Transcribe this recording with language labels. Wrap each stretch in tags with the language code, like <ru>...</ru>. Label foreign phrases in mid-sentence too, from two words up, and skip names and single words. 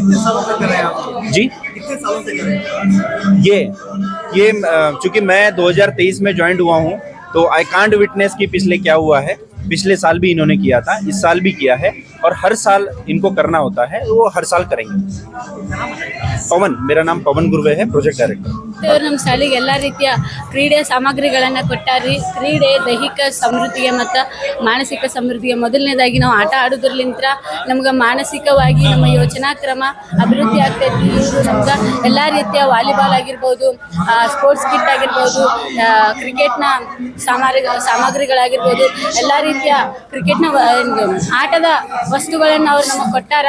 <hi>जी, कितने सालों से कर रहे हैं? ये चूँकि मैं 2023 में ज्वाइन हुआ हूँ, तो</hi> <en>I can't witness</en> <hi>कि पिछले क्या हुआ है. पिछले साल भी इन्होंने किया था, इस साल भी किया है, और हर साल इनको करना होता है, वो हर साल करेंगे. ಪವನ್, मेरा नाम पवन गुर्वे है, प्रोजेक्ट डायरेक्टर.</hi> <kn>ಇವರು ನಮ್ಮ ಶಾಲೆಗೆ ಎಲ್ಲ ರೀತಿಯ ಕ್ರೀಡೆ ಸಾಮಗ್ರಿಗಳನ್ನು ಕೊಟ್ಟಾರಿ. ಕ್ರೀಡೆ ದೈಹಿಕ ಸಮೃದ್ಧಿಗೆ ಮತ್ತು ಮಾನಸಿಕ ಸಮೃದ್ಧಿಗೆ ಮೊದಲನೇದಾಗಿ ನಾವು ಆಟ ಆಡೋದ್ರಲಿಂತ ನಮ್ಗೆ ಮಾನಸಿಕವಾಗಿ ನಮ್ಮ ಯೋಚನಾ ಕ್ರಮ ಅಭಿವೃದ್ಧಿ ಆಗ್ತೈತಿ. ಇವರು ನಮ್ಗೆ ಎಲ್ಲ ರೀತಿಯ ವಾಲಿಬಾಲ್ ಆಗಿರ್ಬೋದು,</kn> <en>sports kit</en> <kn>ಆಗಿರ್ಬೋದು, ಕ್ರಿಕೆಟ್ನ ಸಾಮಗ್ರಿಗಳಾಗಿರ್ಬೋದು, ಎಲ್ಲ ರೀತಿಯ ಕ್ರಿಕೆಟ್ನ ಆಟದ ವಸ್ತುಗಳನ್ನು ಅವ್ರು ನಮಗೆ ಕೊಟ್ಟಾರ.</kn>